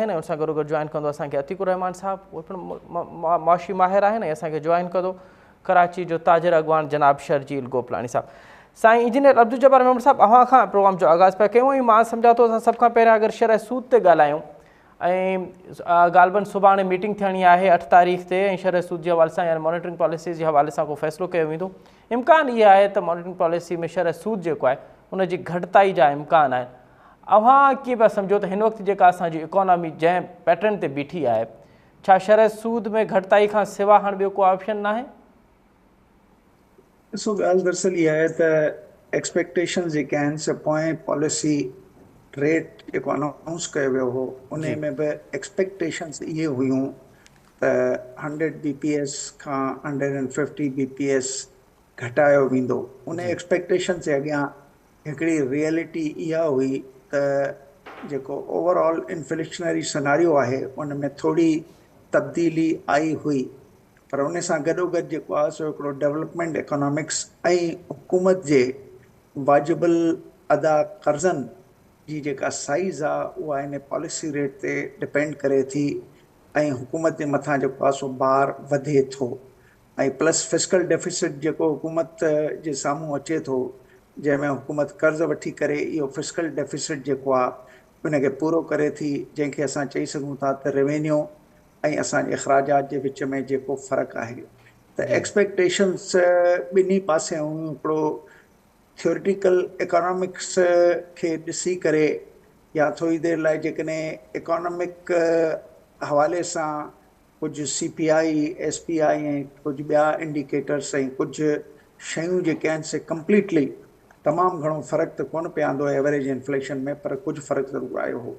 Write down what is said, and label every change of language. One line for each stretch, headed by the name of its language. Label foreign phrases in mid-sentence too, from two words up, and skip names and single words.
Sindhi: उन सां गॾोगॾु जॉइन कंदो असांखे अतीकुर रहमान साहब, उहे पिणु मुआशी माहिर आहिनि। असांखे जॉइन कंदो कराची जो ताजिर अॻवान जनाब शर्जील गोपलानी साहब। साईं इंजीनियर अब्दुल जब्बार मेमून साहब, अव्हां खां प्रोग्राम जो आगाज़ पिया कयूं। मां सम्झा थो असां सभ खां पहिरियां अगरि शरह सूद ते ॻाल्हायूं ग़ालिबन सुभाणे मीटिंग थियणी है 8 तारीख़ ते, शरह सूद
Urdu: کے حوالے سے یعنی
English: monitoring policy
Urdu: کے حوالے سے
Sindhi: को फैसलो किया वेंदो।
Urdu: امکان یہ ہے
Sindhi: तो
English: monitoring policy
Sindhi: में शरह सूद जो है उनकी घटताई जा इम्कान है। अव्हां कीअं पिया सम्झो तो इन वक्त जेका असांजी इकोनॉमी जै पैटर्न ते बीठी है, छा शरह सूद में घटताई खां सिवा हाणे ॿियो को ऑप्शन ना है? ॾिसो, ॻाल्हि दरअसल इहा आहे त एक्सपेक्टेशन जेके आहिनि से पोएं
English: policy rate
Sindhi: जेको अनाउंस कयो वियो हो उन में भी एक्सपेक्टेशंस ये हुयूं त 100 BPS खां 150 BPS घटायो वेंदो। उन एक्सपेक्टेशन से अॻियां हिकिड़ी रियलिटी इहा हुई त जेको
English: overall inflationary scenario
Sindhi: आहे उन में थोड़ी तब्दीली आई हुई, पर उन सां गॾोगॾु जेको आहे सो हिकिड़ो
English: development economics
Sindhi: ऐं हुकूमत जे वाजिबुल अदा कर्ज़नि जी जेका साइज़ आहे उहा इन
English: policy rate
Sindhi: ते डिपेंड करे थी ऐं हुकूमत जे मथां जेको आहे सो भार वधे थो। ऐं
English: plus fiscal deficit
Sindhi: जेको हुकूमत जे साम्हूं अचे थो, जंहिंमें हुकूमत कर्ज़ वठी करे इहो
English: fiscal deficit
Sindhi: जेको आहे उनखे पूरो करे थी, जंहिंखे असां चई सघूं था त रेवेन्यू ऐं असांजे अख़राजात जे विच में जेको फ़र्क़ु आहे। त एक्सपेक्टेशंस ॿिन्ही पासे हिकिड़ो
English: theoretical economics
Sindhi: खे ॾिसी करे या थोड़ी देर लाइ जेकॾहिं इकोनॉमिक हवाले सां कुझु CPI SPI ऐं कुझु ॿिया इंडिकेटर्स ऐं कुझु शयूं जेके आहिनि से कंप्लीटली तमामु घणो फ़र्क़ु त कोन पवंदो
English: average inflation
Sindhi: में, पर कुझु फ़र्क़ु ज़रूरु आयो हो।